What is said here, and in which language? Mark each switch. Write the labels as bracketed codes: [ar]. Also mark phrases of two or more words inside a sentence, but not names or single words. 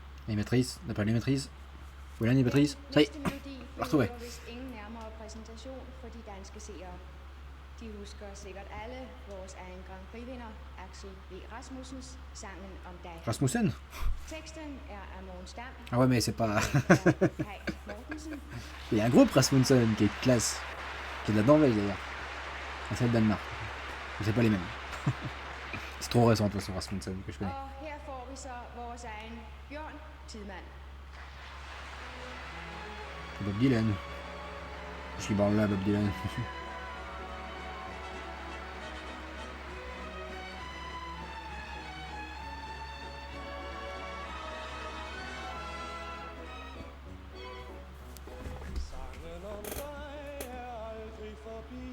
[fr] Animatrice, on n'a pas l'animatrice. Où est l'animatrice? Ça y est, [da] Næste melodi [fr] retrouvé. [da] behøver vist ingen nærmere præsentation for de danske seere. De husker sikkert alle vores egen Grand Prix-vinder, Axel V. Rasmussens sangen om dig. Rasmussen? Teksten er af Mogens Dam. [fr] Ah ouais, mais c'est pas. [da] Kai Mortensen. [fr] Il y a un groupe Rasmussen qui est classe. Qui est de la Norvège d'ailleurs. Et c'est le Danemark. Mais c'est pas les mêmes. C'est trop récent de toute façon Rasmussen que je connais. [da] Og her får vi så vores egen Bjørn Tidemand. [fr] Bob Dylan. Je suis bon là, Bob Dylan. [da] Sangen om dig er aldrig forbi.